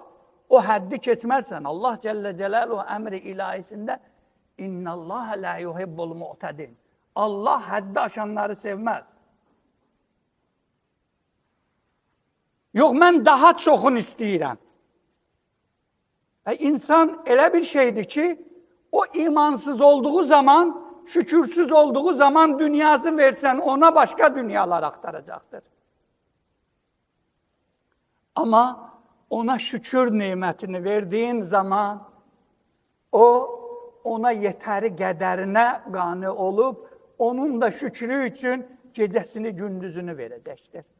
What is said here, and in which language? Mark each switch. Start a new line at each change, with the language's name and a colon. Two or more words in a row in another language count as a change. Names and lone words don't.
Azerbaijani: O həddi keçmərsən, Allah
Arabic: جل جلاله
Azerbaijani: əmri ilahisində
Arabic: إن الله لا يحب المعتدين.
Azerbaijani: Allah həddi aşanları sevməz. Yox, mən daha çoxunu istəyirəm. İnsan elə bir şeydir ki,
Turkish: o imansız olduğu zaman, şükürsüz olduğu zaman dünyası versen ona başka dünyalar aktaracaktır. Ama ona şükür nimetini verdiğin zaman o ona yeteri qədərinə qane olup onun da şükrü için gecesini gündüzünü verecektir.